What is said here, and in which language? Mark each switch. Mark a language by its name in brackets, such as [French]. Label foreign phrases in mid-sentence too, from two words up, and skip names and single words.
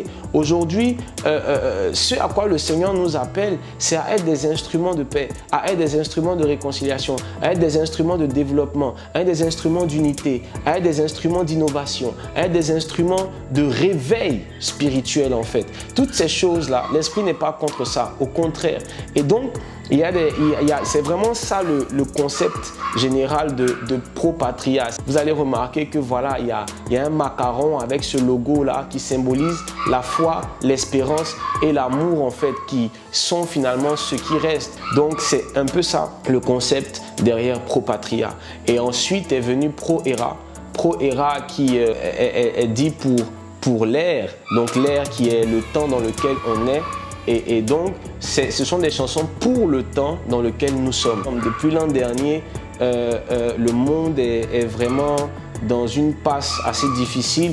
[French] Aujourd'hui, ce à quoi le Seigneur nous appelle, c'est à être des instruments de paix, à être des instruments de réconciliation, à être des instruments de développement, à être des instruments d'unité, à être des instruments d'innovation, à être des instruments de réveil spirituel en fait. Toutes ces choses-là, l'Esprit n'est pas contre ça, au contraire. Et donc, c'est vraiment ça le concept général de pro-patria. Vous allez remarquer que voilà, il y a un macaron avec ce logo-là qui symbolise la foi, l'espérance et l'amour en fait qui sont finalement ce qui reste. Donc c'est un peu ça le concept derrière pro-patria. Et ensuite est venu pro-era. Pro-era qui est dit pour l'ère, donc l'ère qui est le temps dans lequel on est. Et donc, ce sont des chansons pour le temps dans lequel nous sommes. Depuis l'an dernier, le monde est vraiment dans une passe assez difficile.